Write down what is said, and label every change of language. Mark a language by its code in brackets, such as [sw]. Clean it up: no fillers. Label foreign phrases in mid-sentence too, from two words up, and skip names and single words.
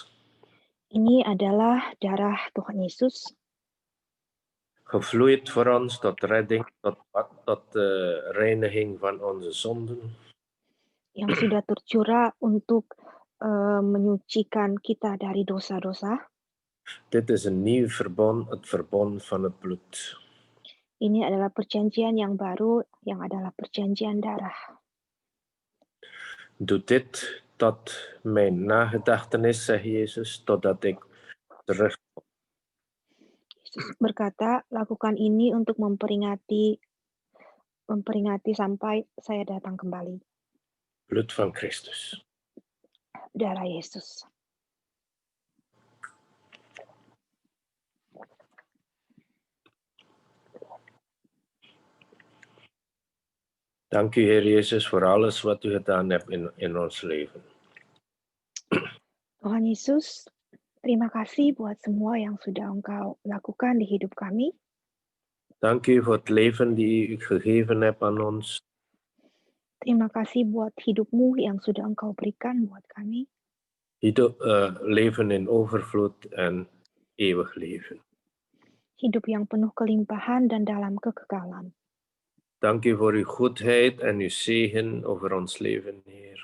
[id] Ini adalah darah Tuhan Yesus. [nl] Gevloeid voor ons tot redding, tot reiniging van onze zonden. [id] Yang sudah tercurah untuk menyucikan kita dari dosa-dosa. [nl] Dit is een nieuw verbond, het verbond van het bloed. [id] Ini adalah perjanjian yang baru, yang adalah perjanjian darah. [nl] Doe dit tot mijn nagedachtenis, zegt Jezus, totdat ik terugkom. [id] Yesus berkata, lakukan ini untuk memperingati sampai saya datang kembali. [nl] Bloed van Christus. [id] Darah Yesus. [nl] Dank u, Heer Jezus, voor alles wat u gedaan hebt in ons leven. [id] Tuhan Yesus, terima kasih buat semua yang sudah Engkau lakukan di hidup kami. [nl] Dank u voor het leven die u gegeven hebt aan ons. [id] Terima kasih buat hidupmu yang sudah Engkau berikan buat kami. Hidup, [nl] leven in overvloed en eeuwig leven. [id] Hidup yang penuh kelimpahan dan dalam kekekalan. [nl] Dank u voor uw goedheid en uw zegen over ons leven, Heer.